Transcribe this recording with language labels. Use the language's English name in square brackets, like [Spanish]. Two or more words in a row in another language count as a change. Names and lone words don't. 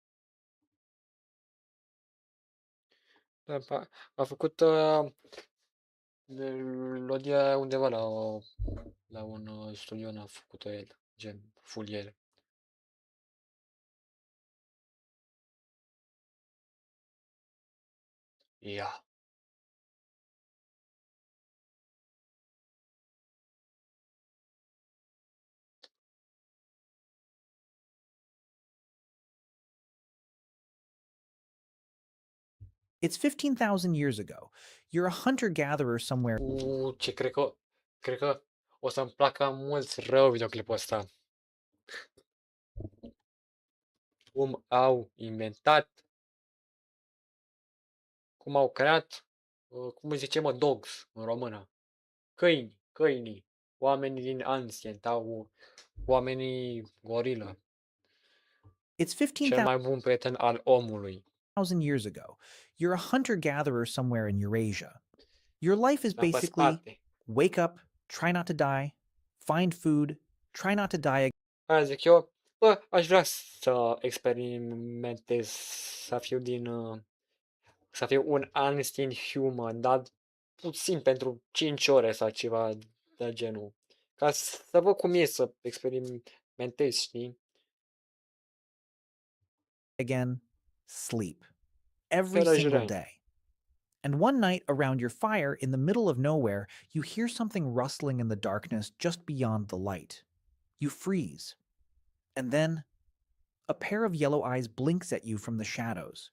[Romanian] Da, a făcut melodia undeva la un studio, n-a făcut-o el, gen, full el. Ia. [English] It's 15,000 years ago. You're a hunter-gatherer somewhere. [Romanian] Ce cred că o să-mi placă mulți rău videoclipul ăsta. Cum au inventat, cum au creat, cum îi zice, mă, dogs în română. Câinii, oamenii din Ancient, oamenii gorilă. [English] It's [Romanian] Cel mai bun prieten al omului. [English] 15,000 years ago. You're a hunter-gatherer somewhere in Eurasia. Your life is basically wake up, try not to die, find food, try not to die. [Romanian] Aia zic eu, bă, aș vrea să experimentez, să fiu un [English] unseen human, [Romanian] dar puțin pentru 5 ore sau ceva de genul. Ca să văd cum e să experimentez, știi? [English] Again, sleep. Every single day. And one night around your fire in the middle of nowhere, you hear something rustling in the darkness just beyond the light. You freeze. And then a pair of yellow eyes blinks at you from the shadows.